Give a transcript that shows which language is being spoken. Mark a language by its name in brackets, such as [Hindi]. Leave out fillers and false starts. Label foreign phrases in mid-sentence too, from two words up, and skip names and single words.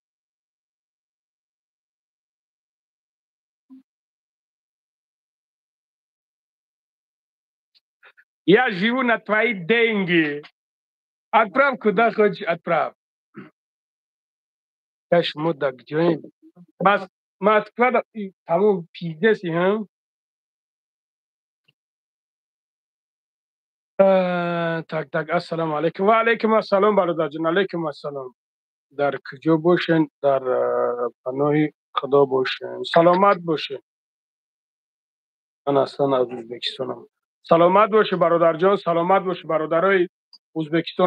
[Russian] Я живу на твои деньги. Отправь куда хочешь, отправь. Кэш мудак, где? Москва, да, тому пиздец, так, [Arabic] السلام عليكم. وعليكم السلام, [Tajik] бародарҷон, [Arabic] عليكم السلام. [Tajik] Дар куҷо бошен? Дар паноҳи худо бошен. Саломат бошед. Ман аслан аз Ӯзбекистонам. Саломат бошед бародарҷон, саломат бошед бародарои Ӯзбекистон.